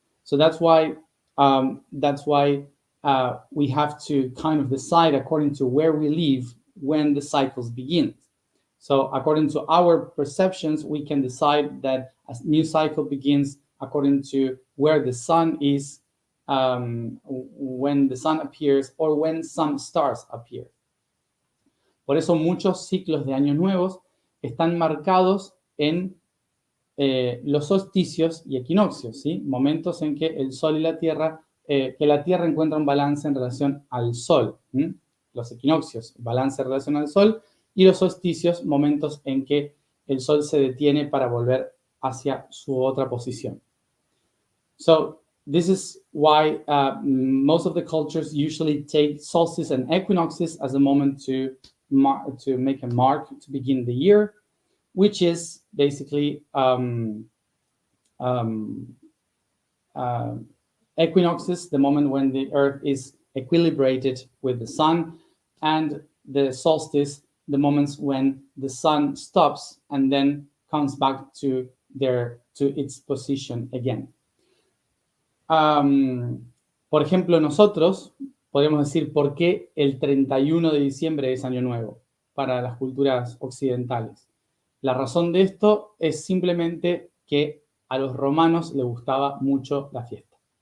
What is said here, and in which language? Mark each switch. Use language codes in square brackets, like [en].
[en] So that's why we have to kind of decide according to where we live when the cycles begin. So according to our perceptions, we can decide that a new cycle begins according to where the sun is, when the sun appears, or when some stars appear. [es] Por eso muchos ciclos de años nuevos están marcados en los solsticios y equinoccios, ¿sí? Momentos en que el Sol y la Tierra, que la Tierra encuentra un balance en relación al Sol. Los equinoccios, balance en relación al Sol, y los solsticios, momentos en que el Sol se detiene para volver hacia su otra posición. [en] So this is why most of the cultures usually take solstice and equinoxes as a moment to make a mark to begin the year, which is basically equinoxes, the moment when the Earth is equilibrated with the sun, and the solstice, the moments when the sun stops and then comes back to its position again. [es] Por ejemplo, nosotros podemos decir por qué el 31 de diciembre es Año Nuevo para las culturas occidentales. La razón de esto es simplemente que a los romanos les gustaba mucho la fiesta.